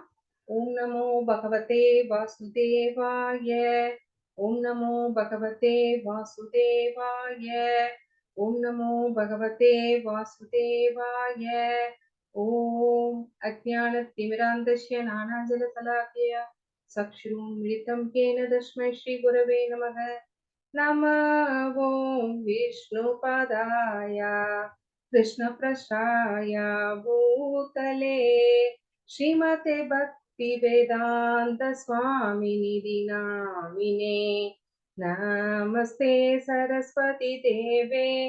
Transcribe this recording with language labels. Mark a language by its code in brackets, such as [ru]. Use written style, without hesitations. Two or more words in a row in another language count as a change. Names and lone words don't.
[sa] ॐ नमो भगवते वासुदेवाय. ॐ नमो भगवते वासुदेवाय. ॐ नमो भगवते वासुदेवाय. ॐ अज्ञानतिमिरान्धस्य ज्ञानाञ्जनशलाकया चक्षुरुन्मीलितं येन तस्मै श्री गुरवे नमः. नमो विष्णुपदाय कृष्णप्रसाय भूतले श्रीमते भक्तिवेदान्त स्वामिनिधि नामिने नमस्ते सरस्वती देवे